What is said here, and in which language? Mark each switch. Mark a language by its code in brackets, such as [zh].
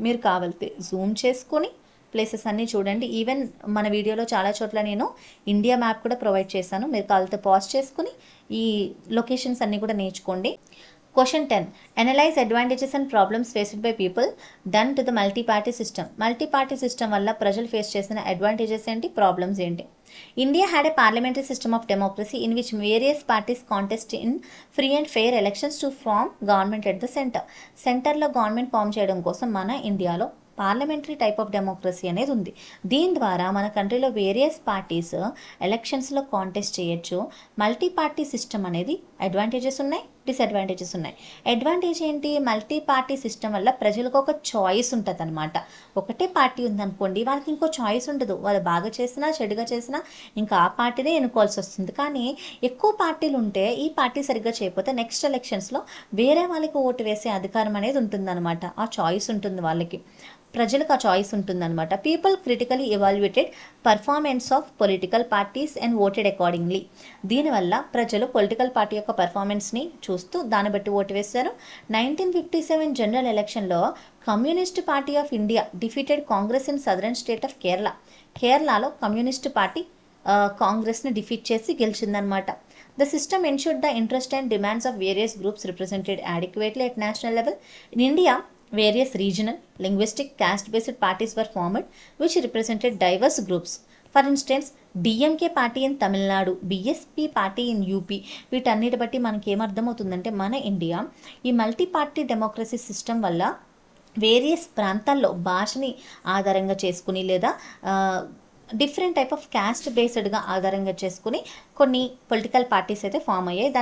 [te] మీరు కావాలితే జూమ్ చేసుకొని ప్లేసెస్ అన్నీ చూడండి. ఈవెన్ మన వీడియోలో చాలా చోట్ల నేను ఇండియా మ్యాప్ కూడా ప్రొవైడ్ చేశాను. మీరు కావాలితే పాజ్ చేసుకుని ఈ లొకేషన్స్ అన్నీ కూడా నేర్చుకోండి. [en] Question 10. Analyze advantages and problems faced by people done to the multi-party system. [te] Multi-party system వల్ల ప్రజలు ఫేస్ చేసిన అడ్వాంటేజెస్ ఏంటి, ప్రాబ్లమ్స్ ఏంటి? [en] India had a parliamentary system of democracy in which various parties contest in free and fair elections to form government at the center. [te] సెంటర్లో government form చేయడం కోసం మన ఇండియాలో పార్లమెంటరీ టైప్ ఆఫ్ డెమోక్రసీ అనేది ఉంది. దీని ద్వారా మన కంట్రీలో వేరియస్ పార్టీస్ ఎలక్షన్స్లో కాంటెస్ట్ చేయొచ్చు. మల్టీ పార్టీ సిస్టమ్ అనేది అడ్వాంటేజెస్ ఉన్నాయి, డిసడ్వాంటేజెస్ ఉన్నాయి. అడ్వాంటేజ్ ఏంటి, మల్టీ పార్టీ సిస్టమ్ వల్ల ప్రజలకు ఒక చాయిస్ ఉంటుంది అనమాట. ఒకటే పార్టీ ఉందనుకోండి, వాళ్ళకి ఇంకో చాయిస్ ఉండదు. వాళ్ళు బాగా చేసినా చెడుగా చేసినా ఇంకా ఆ పార్టీనే ఎన్నుకోవాల్సి వస్తుంది. కానీ ఎక్కువ పార్టీలు ఉంటే ఈ పార్టీ సరిగ్గా చేయకపోతే నెక్స్ట్ ఎలక్షన్స్లో వేరే వాళ్ళకి ఓటు వేసే అధికారం అనేది ఉంటుందన్నమాట. ఆ చాయిస్ ఉంటుంది వాళ్ళకి, ప్రజలకు ఆ చాయిస్ ఉంటుందన్నమాట. [en] People critically evaluated performance of political parties and voted accordingly. [te] దీనివల్ల ప్రజలు పొలిటికల్ పార్టీ యొక్క పర్ఫార్మెన్స్ని చూస్తూ దాన్ని బట్టి ఓటు వేశారు. [en] 1957 general ఎలక్షన్లో communist party of India defeated Congress in southern state of Kerala. [te] కేరళలో కమ్యూనిస్ట్ పార్టీ కాంగ్రెస్ని డిఫీట్ చేసి గెలిచిందనమాట. [en] The system ensured the interest and demands of various groups represented adequately at national level. In India, various regional, linguistic, caste-based parties were formed which represented diverse groups. For instance, DMK party in Tamil Nadu, BSP party in UP. [te] వీటన్నిటి బట్టి మనకి ఏమర్థమవుతుందంటే మన India ఈ multi party democracy system వల్ల various ప్రాంతాల్లో భాషని ఆధారంగా చేసుకుని లేదా డిఫరెంట్ టైప్ ఆఫ్ క్యాస్ట్ బేస్డ్గా ఆధారంగా చేసుకుని కొన్ని పొలిటికల్ పార్టీస్ అయితే ఫామ్ అయ్యాయి.